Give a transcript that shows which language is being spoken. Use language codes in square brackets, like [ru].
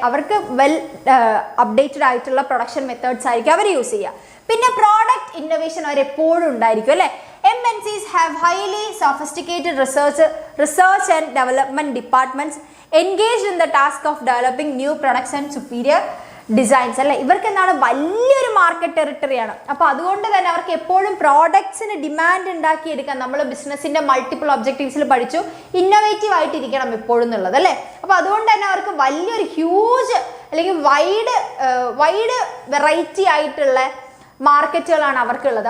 [ml] അവർക്ക് well updated ആയിട്ടുള്ള production methods ആയിരിക്കും അവർ യൂസ് ചെയ്യുക. പിന്നെ പ്രോഡക്റ്റ് ഇന്നോവേഷൻ അവർ എപ്പോഴും ഉണ്ടായിരിക്കും അല്ലേ. [en] MNCs have highly sophisticated research and development departments engaged in the task of developing new products and superior designs അല്ലേ. [ml] ഇവർക്ക് എന്താണ് വലിയൊരു മാർക്കറ്റ് ടെറിട്ടറിയാണ്. അപ്പോൾ അതുകൊണ്ട് തന്നെ അവർക്ക് എപ്പോഴും പ്രോഡക്ട്സിന് ഡിമാൻഡ് ഉണ്ടാക്കിയെടുക്കാൻ നമ്മൾ ബിസിനസ്സിന്റെ മൾട്ടിപ്പിൾ ഒബ്ജക്റ്റീവ്സിൽ പഠിച്ചു ഇന്നോവേറ്റീവ് ആയിട്ടിരിക്കണം എപ്പോഴും എന്നുള്ളത് അല്ലേ. അപ്പോൾ അതുകൊണ്ട് തന്നെ അവർക്ക് വലിയൊരു ഹ്യൂജ് അല്ലെങ്കിൽ വൈഡ് വെറൈറ്റി ആയിട്ടുള്ള മാർക്കറ്റുകളാണ് അവർക്കുള്ളത്.